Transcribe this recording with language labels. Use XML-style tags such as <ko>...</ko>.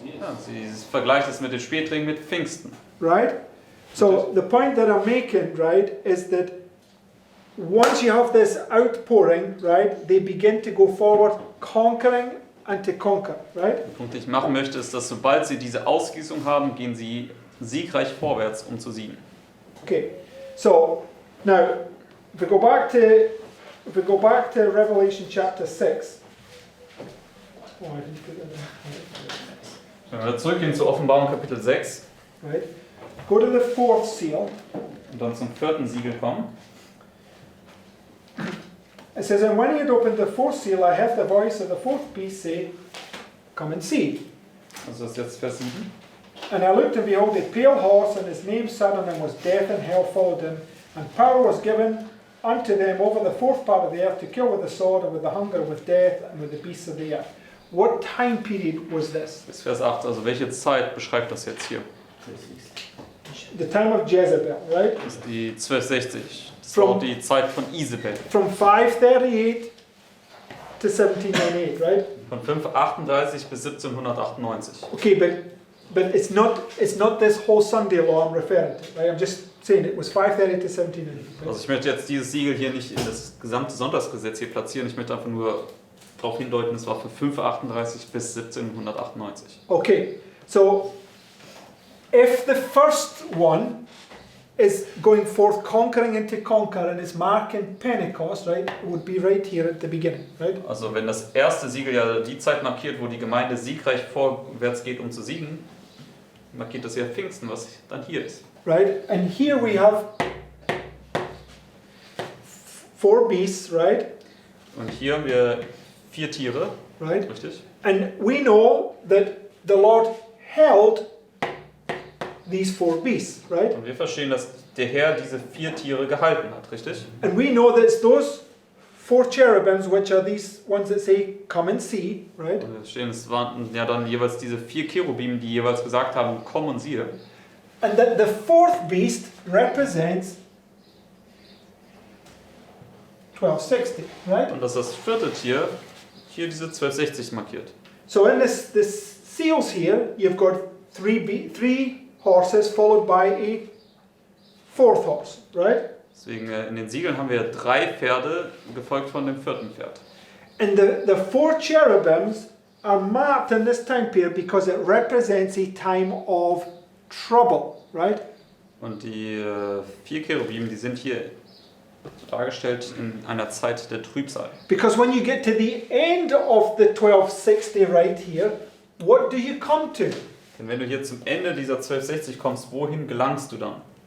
<de>Ja, sie vergleicht es mit dem Spätling mit Pfingsten.</de> <en>right? So the point that I'm making, right, is that once you have this outpouring, right, they begin to go forward conquering and to conquer, right?</en> <de>Der Punkt, den ich machen möchte, ist, dass sobald sie diese Ausgießung haben, gehen sie siegreich vorwärts, um zu siegen.</de> <en>Okay, so now if we go back to Revelation chapter 6. Oh, I didn't put that in.</en> <de>Wenn wir zurückgehen zu Offenbarung Kapitel 6</de> <en>Right? Go to the 4th seal.</en> <de>und dann zum 4. Siegel kommen.</de> <en>It says, and when he had opened the 4th seal, I heard the voice of the 4th beast say, come and see.</en> <de>Also das ist jetzt Vers 7.</de> <en>And I looked, and behold, a pale horse, and his name sat on him was Death, and hell followed him. And power was given unto them over the 4th part of the earth to kill with the sword, and with the hunger, with death, and with the beasts of the earth. What time period was this?</en> <de>Bis Vers 8, also welche Zeit beschreibt das jetzt hier?</de> <en>The time of Jezebel, right?</en> <de>Das ist die 1260. Das war auch die Zeit von Isabel.</de> <en>From 538 to 1798, right?</en> <de>Von 538 bis 1798.</de> <en>Okay, but it's not this whole Sunday law I'm referring to, right? I'm just saying it was 530 to 1798. Right?</en> <de>Also ich möchte jetzt dieses Siegel hier nicht in das gesamte Sonntagsgesetz hier platzieren. Ich möchte einfach nur darauf hindeuten, es war von 538 bis 1798.</de> <en>Okay, so if the first one is going forth conquering and to conquer and is marking Pentecost, right, it would be right here at the beginning, right?</en> <de>Also wenn das erste Siegel ja die Zeit markiert, wo die Gemeinde siegreich vorwärts geht, um zu siegen, markiert das ja Pfingsten, was dann hier ist.</de> <en>Right, and here we have 4 beasts, right?</en> <de>Und hier haben wir 4 Tiere,</de> <en>Right,</en> <de>richtig?</de> <en>and we know that the Lord held these 4 beasts, right?</en> <de>Und wir verstehen, dass der Herr diese 4 Tiere gehalten hat, richtig?</de> <en>And we know that it's those 4 cherubims, which are these ones that say, "Come and see," right?</en> <de>Und wir verstehen, es waren ja dann jeweils diese 4 Cherubim, die jeweils gesagt haben, komm und siehe.</de> <en>And that the 4th beast represents 1260, right?</en> <de>Und dass das 4. Tier hier diese 1260 markiert.</de> <en>So in this seals here, you've got 3 horses followed by a 4th horse, right?</en> <de>Deswegen in den Siegeln haben wir 3 Pferde, gefolgt von dem 4. Pferd.</de> <en>And the 4 cherubims are marked in this time period because it represents a time of trouble, right?</en> <de>Und die 4 Cherubim, die sind hier dargestellt in einer Zeit der Trübsal.</de> <en>Because when you get to the end of the 1260 right here, what do you come to?</en> <de>Denn wenn du hier zum Ende dieser 1260 kommst, wohin gelangst du dann?</de>